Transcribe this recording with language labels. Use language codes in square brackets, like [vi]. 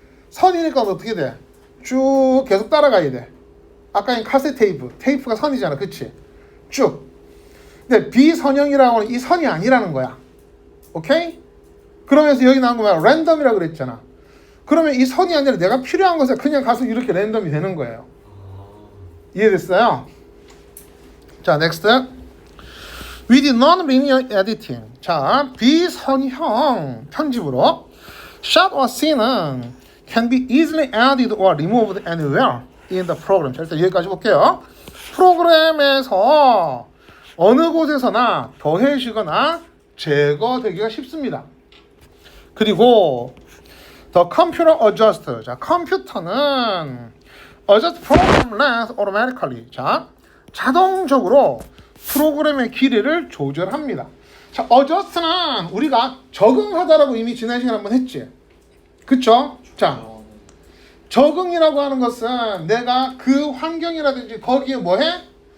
[ko] 선이니까 어떻게 돼? 쭉 계속 따라가야 돼. 아까 카세트 테이프가 선이잖아, 그치? 쭉. 근데 비선형이라고 하는 이 선이 아니라는 거야. 오케이? 그러면서 여기 나온 거 뭐야? 랜덤이라고 그랬잖아. 그러면 이 선이 아니라 내가 필요한 것에 그냥 가서 이렇게 랜덤이 되는 거예요. 이해됐어요? 자, next. [en] With non-linear editing. [ko] 자, 비선형 편집으로 [en] shot or scene은 can be easily added or removed anywhere in the program. [ko] 자, 일단 여기까지 볼게요. 프로그램에서 어느 곳에서나 더해지거나 제거되기가 쉽습니다. 그리고 [en] the computer adjuster. [ko] 자, 컴퓨터는 [en] adjust program length automatically. [ko] 자, 자동적으로 프로그램의 길이를 조절합니다. 자, adjust는 우리가 적응하다라고 이미 지난 시간에 한번 했지. 그쵸? 자, 적응이라고 하는 것은 내가 그 환경이라든지 거기에 뭐해?